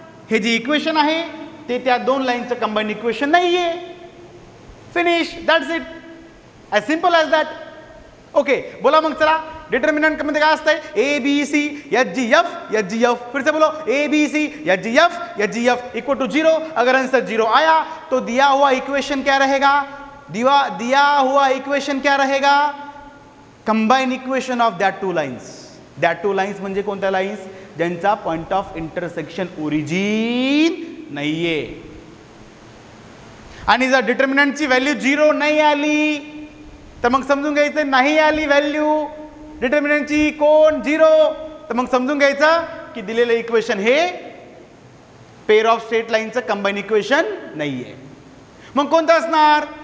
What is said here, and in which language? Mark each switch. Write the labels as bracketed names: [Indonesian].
[Marathi] हे जे इक्वेशन आहे ते त्या 2 लाईनचं कंबाईन इक्वेशन नाहीये. [English] Finish, that's it, as simple as that. Okay, [Marathi] बोला मग चला, डिटर्मिनंट मध्ये काय असतंय? [Hindi] ABC HGF, फिर से बोलो, ABC HGF इक्वल टू 0. अगर आंसर 0 आया तो दिया हुआ इक्वेशन क्या रहेगा? [English] combine equation of that 2 lines [Marathi] म्हणजे कोणत्या [English] Lines? [Marathi] ज्यांचा पॉइंट ऑफ इंटरसेक्शन ओरिजिन नाहीये. आणि जर डिटर्मिनंटची व्हॅल्यू 0 नाही आली तर मग समजून घ्यायचं नाही आली व्हॅल्यू डिटर्मिनंटची कोण 0, तर मग समजून घ्यायचं की दिलेलं इक्वेशन हे pair of straight लाईनचं combine equation नाहीये. मग कोणतं असणार?